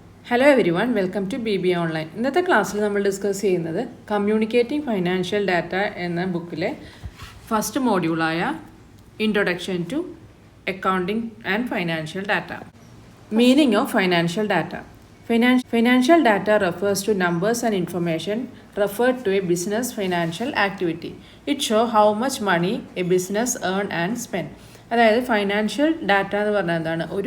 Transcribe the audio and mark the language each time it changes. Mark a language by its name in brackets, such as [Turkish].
[English] Hello everyone, welcome to BBA online. [Malayalam] ഇന്നത്തെ ക്ലാസ്സിൽ നമ്മൾ ഡിസ്കസ് ചെയ്യുന്നത് കമ്മ്യൂണിക്കേറ്റിംഗ് ഫൈനാൻഷ്യൽ ഡാറ്റ എന്ന ബുക്കിലെ first മോഡ്യൂളായ introduction to accounting and financial data. [English] Meaning of financial data. Financial data refers to numbers and information referred to a business financial activity. It shows how much money a business earn and spend. [Malayalam] അതായത് financial data എന്ന് പറഞ്ഞാൽ എന്താണ്?